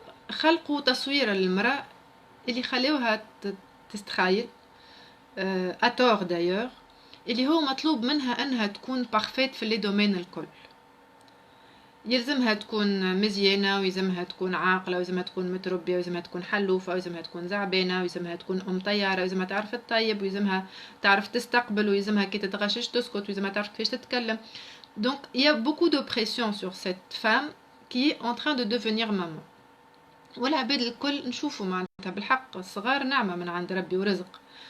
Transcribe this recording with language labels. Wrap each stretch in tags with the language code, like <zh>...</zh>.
<ar>خلقوا تصوير للمرأة اللي خلوها تستخايل اتور دايور اللي هو مطلوب منها انها تكون بارفيت في لي دومين الكل يلزمها تكون مزيانه ويلزمها تكون عاقله ويلزمها تكون متربيه ويلزمها تكون حلوفه ويلزمها تكون زعبانه ويلزمها تكون طياره ويلزمها تعرف تطيب ويلزمها تعرف تستقبل ويلزمها كي تتغشش تسكت ويلزمها تعرف كيفاش تتكلم.</ar> <fr>Donc il y a beaucoup de pression sur cette femme qui est en train de devenir maman.</fr> <ar>والعباد الكل نشوفوا معناتها بالحق الصغار نعمه من عند ربي ورزق.</ar>